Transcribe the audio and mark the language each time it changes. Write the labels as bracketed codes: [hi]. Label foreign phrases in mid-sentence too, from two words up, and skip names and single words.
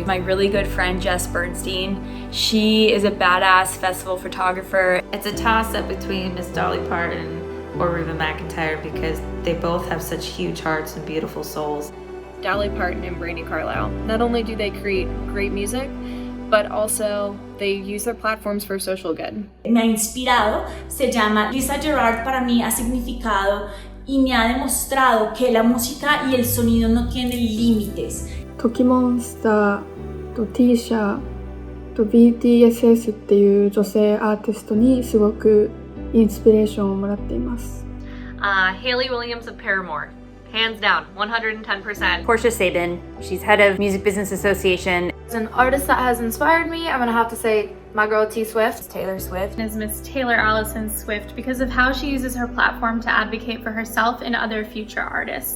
[en] My really good friend Jess Bernstein, she is a badass festival photographer. It's a toss-up between Miss Dolly Parton or Reba McEntire because they both have such huge hearts and beautiful souls. Dolly Parton and Brandi Carlile. Not only do they create great music, but also they use their platforms for social good. [es] Me ha inspirado, se llama Lisa Gerrard. Para mí ha significado y me ha demostrado que la música y el sonido no tienen límites. [ja] トキモンスターと T シャと BTSS っていう女性アーティストにすごくインスピレーションをもらっています。 [en] Hayley Williams of Paramore. Hands down, 110%. Portia Sabin, she's head of Music Business Association. As an artist that has inspired me, I'm gonna have to say my girl T Swift. Taylor Swift. Is Miss Taylor Allison Swift because of how she uses her platform to advocate for herself and other future artists.